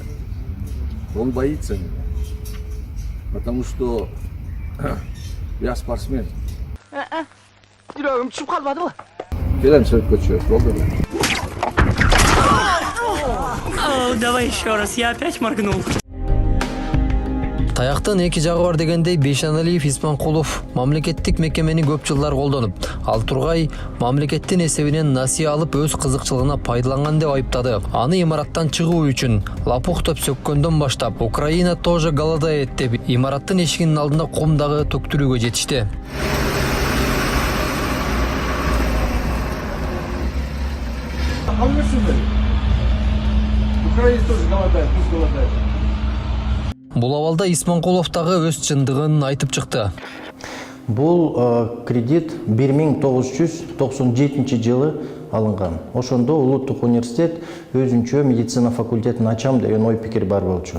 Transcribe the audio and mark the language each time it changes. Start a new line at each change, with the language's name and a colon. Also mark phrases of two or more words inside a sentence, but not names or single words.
Russian: Он боится меня. Потому что я спортсмен.
Kazakh: Келем сөйтіп көшіріп, болды ма?
Russian: Давай еще раз, я опять моргнул.
Kyrgyz: Таяктын эки жагы бар дегендей Бейшаналиев Исманкулов мамлекеттик мекемени көп жылдар колдонуп, ал тургай мамлекеттин эсебинен насыя алып өз кызыкчылыгына пайдаланган деп айыптады. Аны имараттан чыгуу үчүн лопух деп сөккөндөн баштап
Russian: Украина тоже голодает
Kyrgyz: деп имараттын эшигинин алдында кумдагы төктүрүүгө жетишти.
Russian: Украина тоже голодает, пусть голодает.
Kyrgyz: Бул абалда Исманкулов дагы өз чындыгын айтып чыкты. Бул кредит 1997 жылы алынган. Ошондо Улуттук университет өзүнчө медицина факультетин ачам деген ой пикир бар болчу.